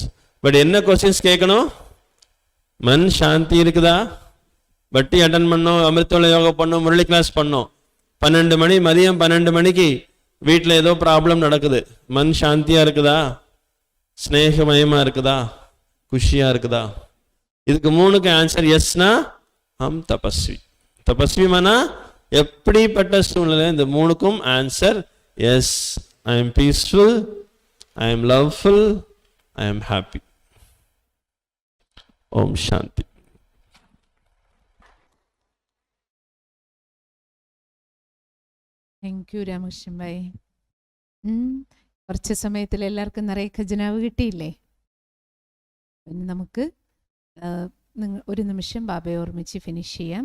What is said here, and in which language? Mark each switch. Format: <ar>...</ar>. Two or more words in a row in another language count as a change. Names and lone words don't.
<ta>பட் என்ன கொஸ்டின்ஸ் கேட்கணும்,</ta> <hi>मन शांति</hi> <ta>இருக்குதா, பட்டி அட்டன் பண்ணோம், அமிர்தோட யோகா பண்ணோம், முரளி கிளாஸ் பண்ணோம், 12 மணி, மதியம் 12 மணிக்கு வீட்டில் ஏதோ ப்ராப்ளம் நடக்குது,</ta> <hi>मन शांतिया</hi> <ta>இருக்குதா, ஸ்னேகமயமா இருக்குதா, குஷியா இருக்குதா? இதுக்கு 3க்கு ஆன்சர் எஸ்னா</ta> <hi>हम तपस्वी. तपस्वी माना</hi> <ta>எப்படிப்பட்ட சூழ்நிலை, இந்த 3க்கும் ஆன்சர் எஸ்.</ta> <en>I am peaceful, I am loveful, I am happy.</en> <hi>ओम शांति.</hi> <en>thank you</en> <ml>രാമകൃഷ്ണൻ ഭായി. കുറച്ച് സമയത്തിൽ എല്ലാവർക്കും നിറയെ ഖജനാവ് കിട്ടിയില്ലേ? പിന്നെ നമുക്ക് ഒരു നിമിഷം ബാബയെ ഓർമ്മിച്ച് ഫിനിഷ് ചെയ്യാം.</ml>